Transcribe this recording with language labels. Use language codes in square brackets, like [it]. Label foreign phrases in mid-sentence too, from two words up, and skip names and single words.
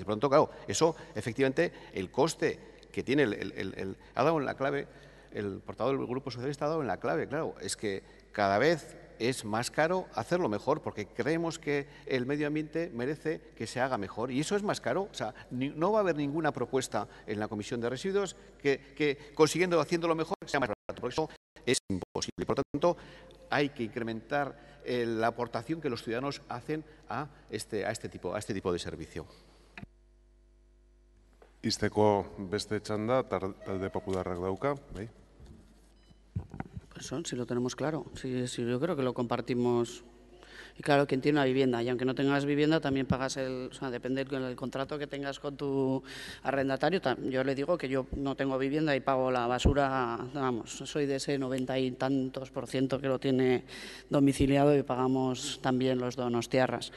[es] Por lo tanto, claro, eso efectivamente el coste que tiene ha dado en la clave, el portavoz del Grupo Socialista ha dado en la clave, claro, es que cada vez es más caro hacerlo mejor porque creemos que el medio ambiente merece que se haga mejor y eso es más caro. O sea, no va a haber ninguna propuesta en la Comisión de Residuos que haciéndolo mejor sea más barato, porque eso es imposible. Por lo tanto, hay que incrementar la aportación que los ciudadanos hacen a este tipo de servicio. [eu] Izteko beste txanda, talde popularrak dauka, bai? [es] Si lo tenemos claro, sí, yo creo que lo compartimos. Y claro, quien tiene una vivienda, y aunque no tengas vivienda, también pagas depende del contrato que tengas con tu arrendatario. Yo le digo que yo no tengo vivienda y pago la basura, vamos, soy de ese 90 y tantos % que lo tiene domiciliado y pagamos también los donostiarras.